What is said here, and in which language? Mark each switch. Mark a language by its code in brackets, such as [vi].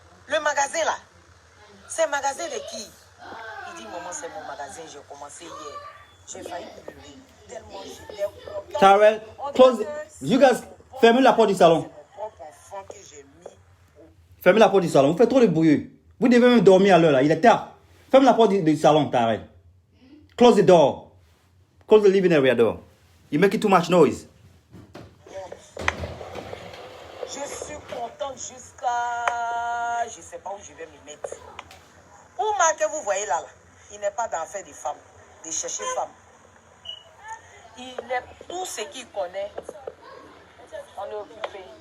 [fr] Le magasin là, c'est le magasin de qui? Il dit, maman, c'est mon magasin, j'ai commencé hier. J'ai failli pleurer. Tellement j'étais contente. Tyrell, [en] close. You guys, [fr] fermez la porte du salon. C'est mon propre enfant que j'ai mis. Fermez la porte du salon. Vous faites trop de bruit. Vous devez même dormir à l'heure là. Il est tard. Ferme la porte du salon, Tyrell. [en] Close the door. Close the living area door. You make it too much noise. [fr] Je suis contente jusqu'à... Je ne sais pas où je vais me mettre. Ouma que vous voyez là, il n'est pas d'enfer des femmes, de chercher femmes. Il est tout ce qu'il connaît. On est occupé.